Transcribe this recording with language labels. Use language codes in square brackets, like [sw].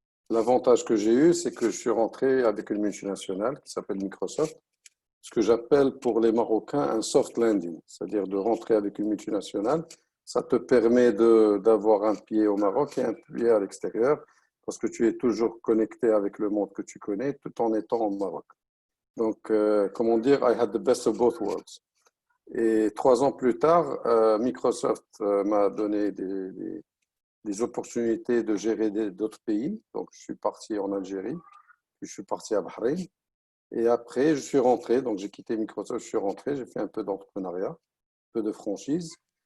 [fr] L'avantage que j'ai eu, c'est que je suis rentré avec une multinationale qui s'appelle Microsoft, ce que j'appelle pour les Marocains un soft landing, c'est-à-dire de rentrer avec une multinationale. Ça te permet d'avoir un pied au Maroc et un pied à l'extérieur parce que tu es toujours connecté avec le monde que tu connais tout en étant au Maroc. Donc, comment dire, [en] I had the best of both worlds. [fr] Et 3 ans plus tard, Microsoft m'a donné des opportunités de gérer d'autres pays. Donc, je suis parti en Algérie, puis je suis parti à Bahreïn. Et après, je suis rentré, donc j'ai quitté Microsoft, je suis rentré, j'ai fait un peu d'entrepreneuriat, un peu de franchise.